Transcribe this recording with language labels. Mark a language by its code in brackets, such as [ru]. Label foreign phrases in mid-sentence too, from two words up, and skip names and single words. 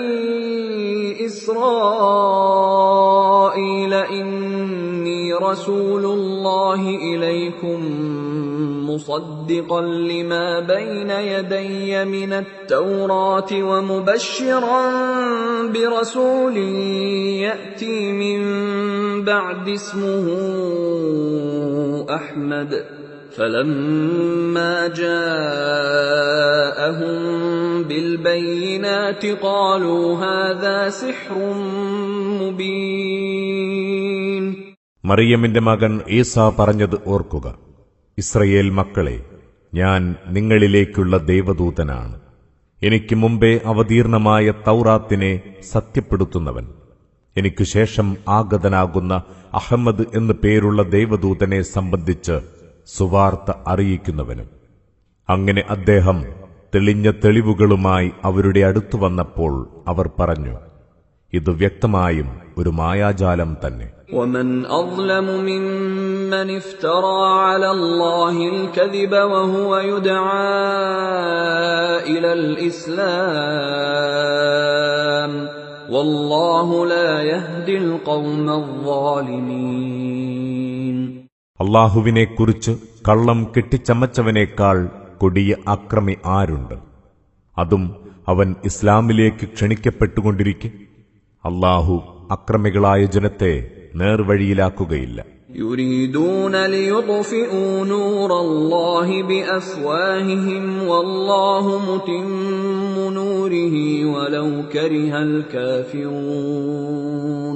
[ar] إسرائيل إني رسول الله إليكم مصدقا لما بين يدي من التوراة ومبشرا برسول يأتي من بعدي اسمه അഹ്മദ് فلما جاءهم بالبينات قالوا هذا سحر مبين. [ml] മറിയമിന്റെ മകൻ ഈസാ പറഞ്ഞത് ഓർക്കുക. ഇസ്രയേൽ മക്കളെ, ഞാൻ നിങ്ങളിലേക്കുള്ള ദേവദൂതനാണ്. എനിക്ക് മുമ്പേ അവതീർണമായ തൗറാത്തിനെ സത്യപ്പെടുത്തുന്നവൻ, എനിക്കു ശേഷം ആഗതനാകുന്ന അഹമ്മദ് എന്നു പേരുള്ള ദേവദൂതനെ സംബന്ധിച്ച് സുവാർത്ത അറിയിക്കുന്നവനും. അങ്ങനെ അദ്ദേഹം തെളിഞ്ഞ തെളിവുകളുമായി അവരുടെ അടുത്തു വന്നപ്പോൾ അവർ പറഞ്ഞു, ഇത് വ്യക്തമായും ഒരു മായാജാലം തന്നെ. [ar] ومن أظلم ممن افترى على الله الكذب وهو يدعى إلى الإسلام والله لا يهدي القوم الظالمين. [ml] അല്ലാഹുവിനെക്കുറിച്ച് കള്ളം കെട്ടിച്ചമച്ചവനേക്കാൾ കൊടിയ അക്രമി ആരുണ്ട്? അതും അവൻ ഇസ്ലാമിലേക്ക് ക്ഷണിക്കപ്പെട്ടുകൊണ്ടിരിക്കെ അല്ലാഹു അക്രമികളായ ജനത്തെ നേർവഴിയിലാക്കുകയില്ല. [ar] يريدون ليطفئوا نور الله بأفواههم والله متم نوره ولو كره الكافرون.